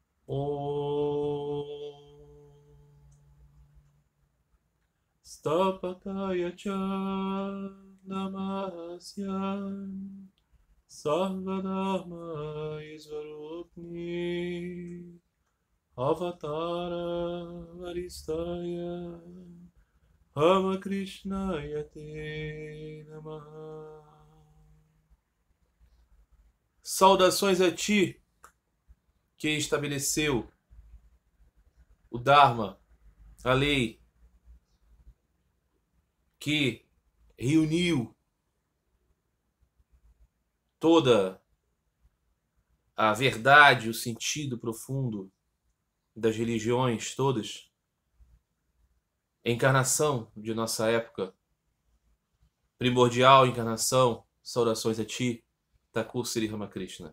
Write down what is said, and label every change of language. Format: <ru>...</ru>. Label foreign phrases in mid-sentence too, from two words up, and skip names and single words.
<sa>Om Stapataya cha Namasya Sarvadharma Isvarupni Avatara Varistaya Ramakrishna Te Namaha.</sa> <pt>Saudações a ti, que estabeleceu o Dharma, a lei, que reuniu toda a verdade, o sentido profundo das religiões todas, encarnação de nossa época, primordial encarnação, saudações a ti, Thakur Sri Ramakrishna.</pt>